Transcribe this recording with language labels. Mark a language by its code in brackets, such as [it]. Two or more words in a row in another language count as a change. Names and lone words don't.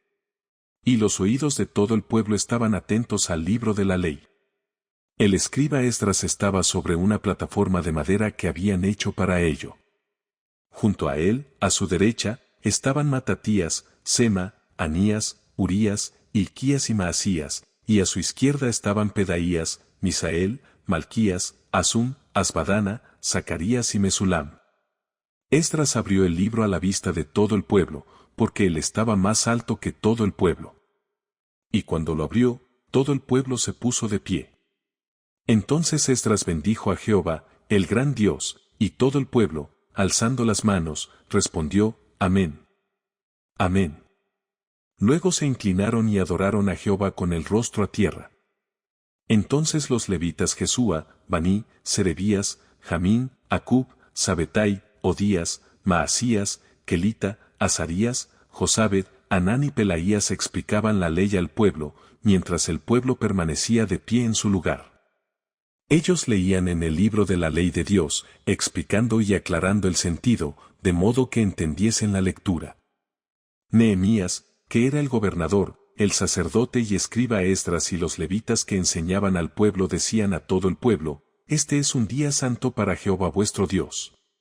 [es] Y los oídos de todo el pueblo estaban atentos al libro de la ley. El escriba Esdras estaba sobre una plataforma de madera que habían hecho para ello. Junto a él, a su derecha, estaban Matatías, Sema, Anías, Urías, Hilquías y Maasías, y a su izquierda estaban Pedaías, Misael, Malquías, Asum, Asbadana, Zacarías y Mesulam. Esdras abrió el libro a la vista de todo el pueblo, porque él estaba más alto que todo el pueblo. Y cuando lo abrió, todo el pueblo se puso de pie. Entonces Esdras bendijo a Jehová, el gran Dios, y todo el pueblo, alzando las manos, respondió, Amén. Amén. Luego se inclinaron y adoraron a Jehová con el rostro a tierra. Entonces los levitas Jesúa, Baní, Serebías, Jamín, Acub, Sabetai, Odías, Maasías, Kelita, Azarías, Josabed, Anán y Pelaías explicaban la ley al pueblo, mientras el pueblo permanecía de pie en su lugar. Ellos leían en el libro de la ley de Dios, explicando y aclarando el sentido, de modo que entendiesen la lectura. Nehemías, que era el gobernador, el sacerdote y escriba Esdras y los levitas que enseñaban al pueblo decían a todo el pueblo, Este es un día santo para Jehová vuestro Dios.